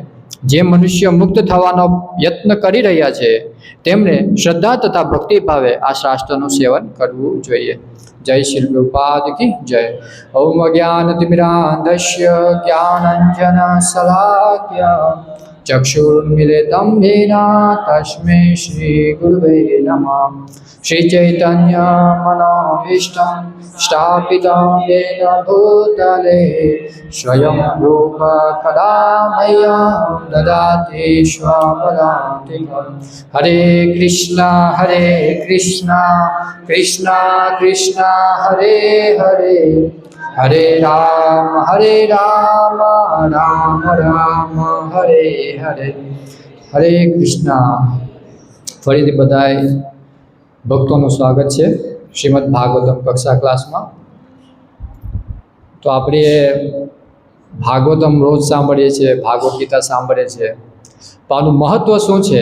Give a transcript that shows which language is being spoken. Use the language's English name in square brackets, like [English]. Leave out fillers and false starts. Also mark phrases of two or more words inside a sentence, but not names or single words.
[Gujarati] જે મનુષ્ય મુક્ત થવાનો યત્ન કરી રહ્યા છે તેમણે શ્રદ્ધા તથા ભક્તિ ભાવે આ શાસ્ત્રનું સેવન કરવું જોઈએ. [Hindi] जय श्री प्रभुपाद की जय. [Sanskrit] ओम ज्ञानतिमिरांधस्य ज्ञानंजन शलाकय चक्षुर्मिलितं येन तस्मै श्री गुरुवे नमः. श्री चैतन्य मनोभीष्टं स्थापितं येन भूतले स्वयं रूप कदा मह्यं ददाति स्वपदान्तिकम्. हरे कृष्णा कृष्णा कृष्णा हरे हरे हरे राम राम राम हरे हरे. [Gujarati] હરે કૃષ્ણ. ફરીથી બધાય ભક્તોનું સ્વાગત છે શ્રીમદ ભાગવતમ કક્ષા ક્લાસમાં. તો આપણે ભાગવતમ રોજ સાંભળીએ છીએ, ભાગવત ગીતા સાંભળીએ છીએ, તો આનું મહત્ત્વ શું છે?